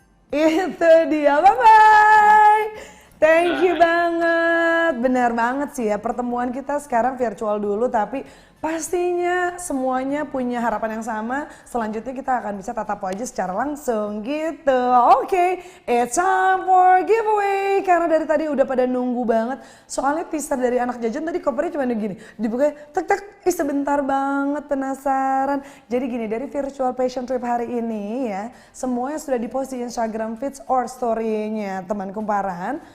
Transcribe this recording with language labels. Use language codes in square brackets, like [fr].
[id] Itu dia, bye-bye. [en] Thank you [id] banget. Benar banget sih ya, pertemuan kita sekarang virtual dulu tapi pastinya semuanya punya harapan yang sama. Selanjutnya kita akan bisa tatap wajah secara langsung gitu. [en] Oke, it's time for giveaway. [id] Karena dari tadi udah pada nunggu banget. Soalnya teaser dari anak jajan tadi kopernya cuma gini. Dibuka tek sebentar banget penasaran. Jadi gini, dari virtual passion trip hari ini ya, semuanya sudah dipost di Instagram feeds or story-nya teman kumparan.